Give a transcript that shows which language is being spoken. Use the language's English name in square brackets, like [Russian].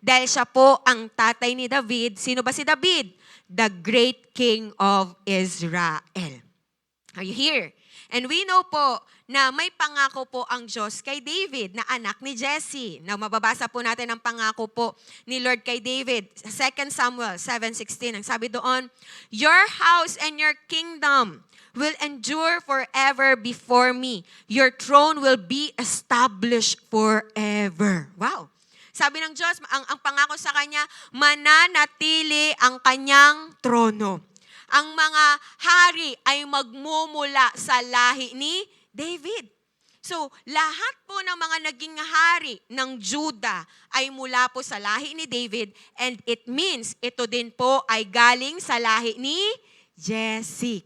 [Filipino] Dahil siya po ang tatay ni David. Sino ba si David? [English] The great king of Israel. Are you here? [Filipino] And we know po na may pangako po ang Diyos kay David na anak ni Jesse. Now, mababasa po natin ang pangako po ni Lord kay David. [English] 2 Samuel 7:16, [Filipino] ang sabi doon, [English] "Your house and your kingdom will endure forever before me. Your throne will be established forever." Wow! [Filipino] Sabi ng Diyos, ang pangako sa kanya, mananatili ang kanyang trono. Ang mga hari ay magmumula sa lahi ni David. So, lahat po ng mga naging hari ng Judah ay mula po sa lahi ni David, and it means ito din po ay galing sa lahi ni Jesse.